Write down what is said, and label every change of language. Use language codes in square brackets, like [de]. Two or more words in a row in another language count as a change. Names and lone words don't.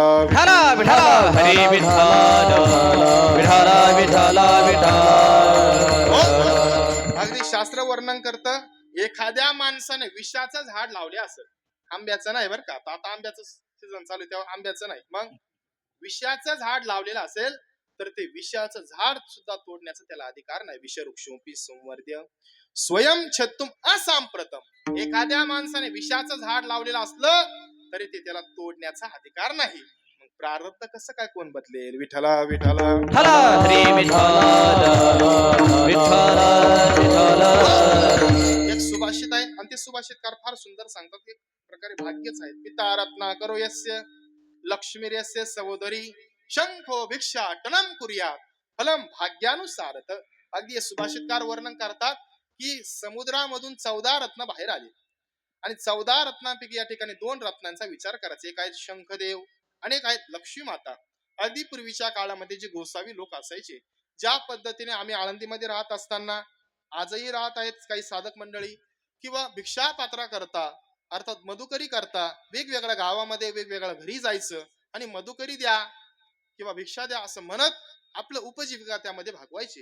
[mr] विठ्ठल हरी विठ्ठल विठ्ठल विठ्ठल. अगदी शास्त्र वर्णन करतं, एखाद्या माणसाने विषाचं झाड लावले असेल, आंब्याचं नाही बरं का, आता आंब्याचं सीझन चालू आहे तेव्हा आंब्याचं नाही, मग विषाचं झाड लावलेलं असेल तर ते विषाचं झाड सुद्धा तोडण्याचा त्याला अधिकार नाही. [sa] विषवृक्षोपी संवर्ध्य स्वयं छत्तुम असांप्रतम. [mr] एखाद्या माणसाने विषाचं झाड लावलेलं असलं तरी ते त्याला तोडण्याचा अधिकार नाही. मग प्रारब्ध कसं काय कोण बदलेल? विठ्ठला विठ्ठला हरी विठ्ठल विठ्ठल विठ्ठल. एक सुभाषित आहे आणि ते सुभाषितकार फार सुंदर सांगतात, एक प्रकारे भाग्यच आहे. [sa] पिता रत्नाकरो यस्य लक्ष्मीर्यस्य सहोदरी शंखो भिक्षा टनम कुर्यात फलम भाग्यानुसारत. [mr] अगदी सुभाषितकार वर्णन करतात की समुद्रामधून 14 रत्न बाहेर आले आणि 14 रत्नांपैकी या ठिकाणी 2 रत्नांचा विचार करायचा. एक आहेत शंखदेव आणि एक आहेत लक्ष्मी माता. आधी पूर्वीच्या काळामध्ये जे गोसावी लोक असायचे, ज्या पद्धतीने आम्ही आळंदीमध्ये राहत असताना आजही राहत आहेत काही साधक मंडळी, किंवा भिक्षा पात्रा करता अर्थात मधुकरी करता, वेगवेगळ्या गावामध्ये वेगवेगळ्या घरी जायचं आणि मधुकरी द्या किंवा भिक्षा द्या असं म्हणत आपलं उपजीविका त्यामध्ये भागवायचे.